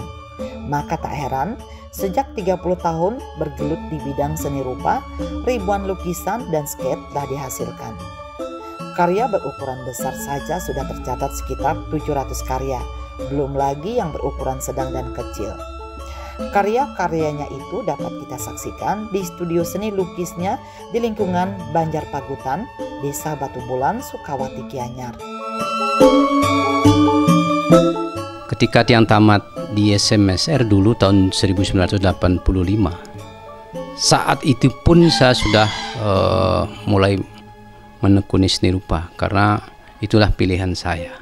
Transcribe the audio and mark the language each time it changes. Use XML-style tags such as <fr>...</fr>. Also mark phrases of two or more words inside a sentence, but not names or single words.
<id>Maka tak heran, sejak 30 tahun bergelut di bidang seni rupa, ribuan lukisan dan skate telah dihasilkan. Karya berukuran besar saja sudah tercatat sekitar 700 karya, belum lagi yang berukuran sedang dan kecil. Karya-karyanya itu dapat kita saksikan di studio seni lukisnya di lingkungan Banjarpagutan, Desa Batu Bulan, Sukawati Gianyar. Ketika Tiang tamat di SMSR dulu tahun 1985, saat itu pun saya sudah mulai menekuni seni rupa karena itulah pilihan saya.</id>